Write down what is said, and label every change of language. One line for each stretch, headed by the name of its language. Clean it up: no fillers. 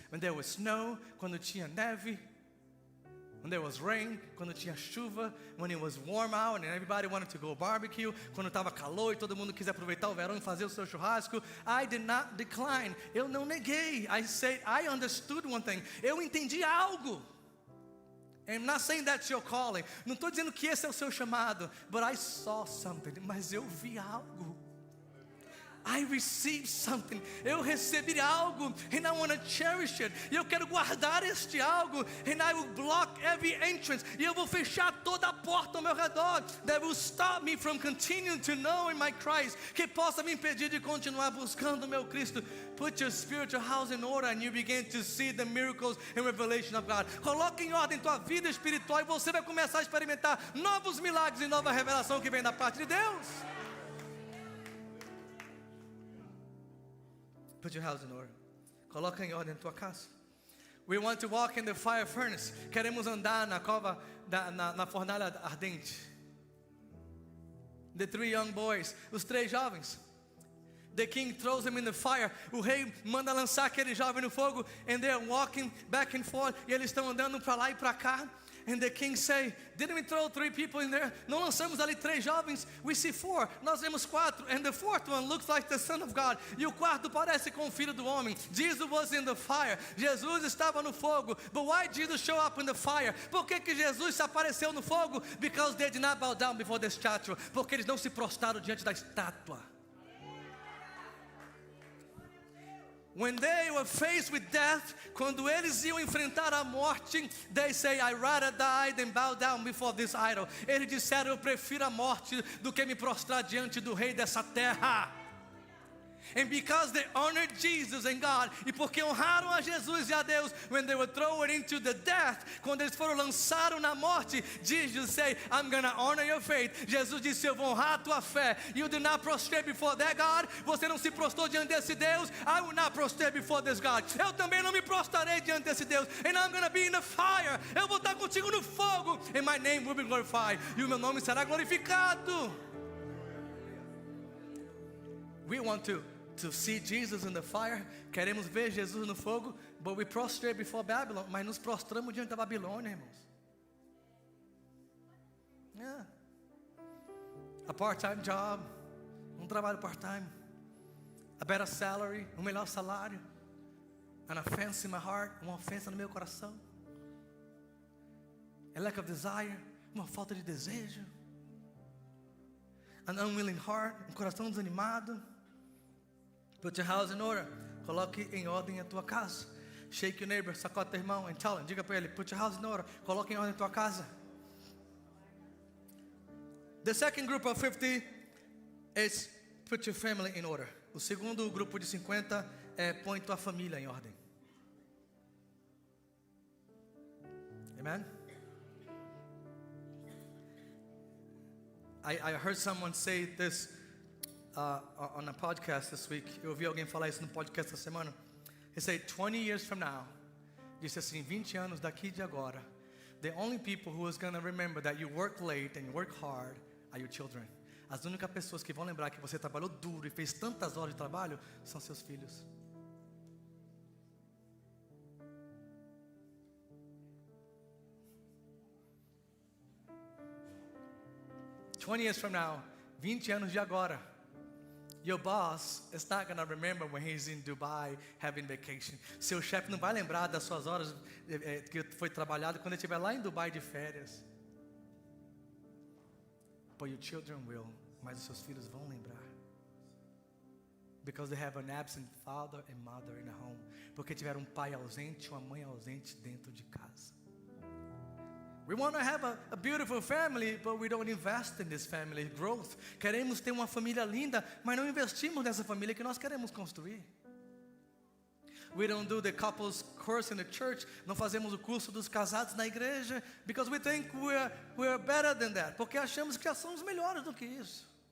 English: When there was snow,
Portuguese: quando tinha neve.
English: When there was rain,
Portuguese: quando tinha chuva.
English: When it was warm out and everybody wanted to go barbecue.
Portuguese: Quando estava calor e todo mundo quis aproveitar o verão e fazer o seu churrasco.
English: I did not decline.
Portuguese: Eu não neguei.
English: I understood one thing.
Portuguese: Eu entendi algo.
English: I'm not saying that's your calling.
Portuguese: Não estou dizendo que esse é o seu chamado.
English: But I saw something.
Portuguese: Mas eu vi algo.
English: I received something.
Portuguese: Eu recebi algo.
English: And I want to cherish it.
Portuguese: E eu quero guardar este algo.
English: And I will block every entrance.
Portuguese: E eu vou fechar toda a porta ao meu redor.
English: That will stop me from continuing to know in my Christ.
Portuguese: Que possa me impedir de continuar buscando o meu Cristo.
English: Put your spiritual house in order and you begin to see the miracles and revelation of God.
Portuguese: Coloque em ordem tua vida espiritual e você vai começar a experimentar novos milagres e nova revelação que vem da parte de Deus.
English: Put your house in order.
Portuguese: Coloca em ordem a tua casa.
English: We want to walk in the fire furnace.
Portuguese: Queremos andar na cova, na fornalha ardente.
English: The 3 young boys,
Portuguese: os 3 jovens.
English: The king throws them in the fire.
Portuguese: O rei manda lançar aquele jovem no fogo.
English: And they're walking back and forth.
Portuguese: E eles estão andando para lá e para cá.
English: And the king say, didn't we throw 3 people in there?
Portuguese: Não lançamos ali 3 jovens?
English: We see 4.
Portuguese: Nós vemos 4.
English: And the 4th one looks like the Son of God.
Portuguese: E o quarto parece com o Filho do Homem.
English: Jesus was in the fire.
Portuguese: Jesus estava no fogo.
English: But why Jesus show up in the fire?
Portuguese: Por que Jesus se apareceu no fogo?
English: Because they did not bow down before the statue.
Portuguese: Porque eles não se prostraram diante da estátua.
English: When they were faced with death,
Portuguese: quando eles iam enfrentar a morte,
English: they say, I rather die than bow down before this idol.
Portuguese: Eles disseram, eu prefiro a morte do que me prostrar diante do rei dessa terra.
English: And because they honored Jesus and God,
Portuguese: e porque honraram a Jesus e a Deus,
English: when they were thrown into the death,
Portuguese: quando eles foram lançados na morte,
English: Jesus said, I'm gonna honor your faith.
Portuguese: Jesus disse, eu vou honrar a tua fé.
English: You do not prostrate before that God.
Portuguese: Você não se prostrou diante desse Deus.
English: I will not prostrate before this God.
Portuguese: Eu também não me prostrarei diante desse Deus.
English: And I'm gonna be in the fire.
Portuguese: Eu vou estar contigo no fogo.
English: And my name will be glorified.
Portuguese: E o meu nome será glorificado.
English: We want to see Jesus in the fire.
Portuguese: Queremos ver Jesus no fogo.
English: But we prostrate before Babylon.
Portuguese: Mas nos prostramos diante da Babilônia, irmãos.
English: Yeah. A part-time job.
Portuguese: Trabalho part-time.
English: A better salary.
Portuguese: Melhor salário.
English: An offense in my heart.
Portuguese: Uma ofensa no meu coração.
English: A lack of desire.
Portuguese: Uma falta de desejo.
English: An unwilling heart.
Portuguese: Coração desanimado.
English: Put your house in order.
Portuguese: Coloque em ordem a tua casa.
English: Shake your neighbor,
Portuguese: sacode teu irmão
English: and tell him,
Portuguese: diga para ele,
English: put your house in order.
Portuguese: Coloque em ordem a tua casa.
English: The second group of 50 is put your family in order.
Portuguese: O segundo grupo de 50 é põe tua família em ordem.
English: Amen? I heard someone say this on a podcast this week.
Portuguese: Eu ouvi alguém falar isso no podcast essa semana.
English: He said, 20 years from now,
Portuguese: disse assim, 20 anos daqui de agora,
English: the only people who is going to remember that you work late and you work hard are your children.
Portuguese: As únicas pessoas que vão lembrar que você trabalhou duro e fez tantas horas de trabalho são seus filhos.
English: "20 years from now,
Portuguese: 20 anos de agora,
English: your boss is not going to remember when he's in Dubai having vacation."
Portuguese: Seu chefe não vai lembrar das suas horas que foi trabalhado quando ele estiver lá em Dubai de férias.
English: But your children will.
Portuguese: Mas os seus filhos vão lembrar.
English: Because they have an absent father and mother in the home.
Portuguese: Porque tiveram um pai ausente, uma mãe ausente dentro de casa.
English: We want to have a beautiful family, but we don't invest in this family growth.
Portuguese: Queremos ter uma família linda, mas não investimos nessa família que nós queremos construir.
English: We don't do the couples course in the church.
Portuguese: Não fazemos o curso dos casados na igreja,
English: because we think we're better than that.
Portuguese: Porque achamos que já somos melhores do que isso.